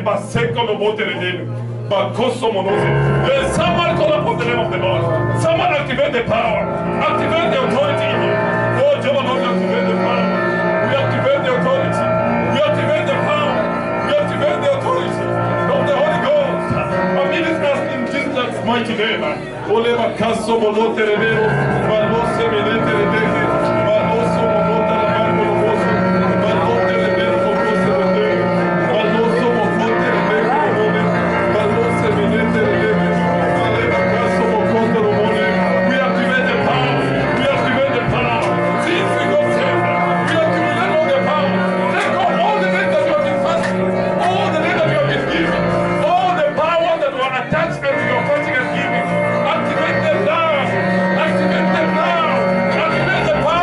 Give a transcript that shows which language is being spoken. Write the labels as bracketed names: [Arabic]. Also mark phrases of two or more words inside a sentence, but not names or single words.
[English] Yes, someone call upon the name of the Lord. Someone activate the power. Activate the authority in you. Oh, Jehovah, Lord, activate the power. We activate the authority. We activate the power. We activate the authority of the Holy Ghost. Ministers in Jesus' mighty name. Ole bakaso bolote rebero, balose belete rebeke, baloso bolote rebero boloso, balote rebero boloso rebeke, baloso bolote rebeke bolobe, balose belete rebeke, ole bakaso bolote rebeke. We activate the power. We activate the power. Since we got saved, we activate all the power. Take out all the days that you have been fasting, all the days that you have been giving, all the power that were attached to your fasting and giving. Activate them now. Activate them now. Activate the